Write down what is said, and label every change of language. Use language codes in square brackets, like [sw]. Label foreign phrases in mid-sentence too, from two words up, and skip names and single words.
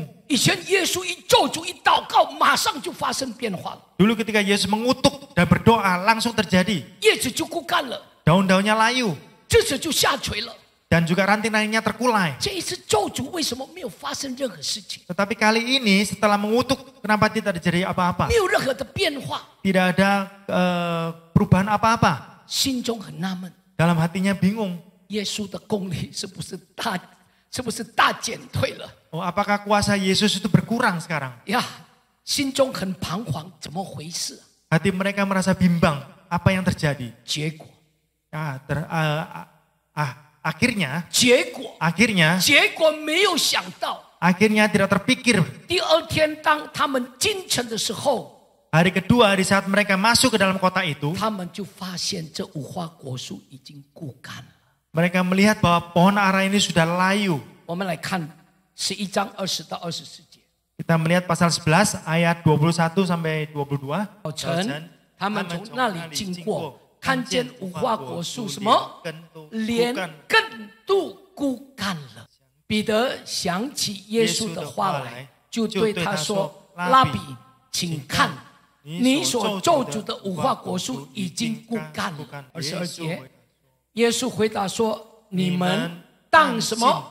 [zh] 以前耶稣一咒诅一祷告，马上就发生变化了， [id] Dulu ketika Yesus mengutuk dan berdoa langsung terjadi. [zh] 叶子就枯干了， [id] Daun-daunnya layu [zh] 枝子就下垂了。 [id] dan juga ranting-rantingnya terkulai. [zh] 这一次咒诅为什么没有发生任何事情？ [id] Tetapi kali ini setelah mengutuk kenapa tidak terjadi apa-apa? [zh] 没有任何的变化， [id] Tidak ada perubahan apa-apa. [zh] 心中很纳闷， [id] Dalam hatinya bingung. [zh] 耶稣的功力是不是大减退了？ [id] Oh, apakah kuasa Yesus itu berkurang sekarang? [zh] 呀，心中很彷徨，怎么回事？ [id] Hati mereka merasa bimbang. Apa yang terjadi? [zh] 结果， [id] Akhirnya [zh] 结果没有想到， [id] akhirnya tidak terpikir. [zh] 第二天当他们进城的时候， [id] Hari kedua di saat mereka masuk ke dalam kota itu, [zh] 他们就发现这无花果树已经枯干了。 [id] mereka melihat bahwa pohon ara ini sudah layu. [zh] 我们来看11章20到24节。 [id] Kita melihat pasal 11 ayat 21 sampai 22. [zh] 早晨，他们从那里经过，看见无花果树什么，连根都枯干了。彼得想起耶稣的话来，就对他说：“拉比，请看，你所咒诅的无花果树已经枯干了。”22节，耶稣回答说：“你们当什么？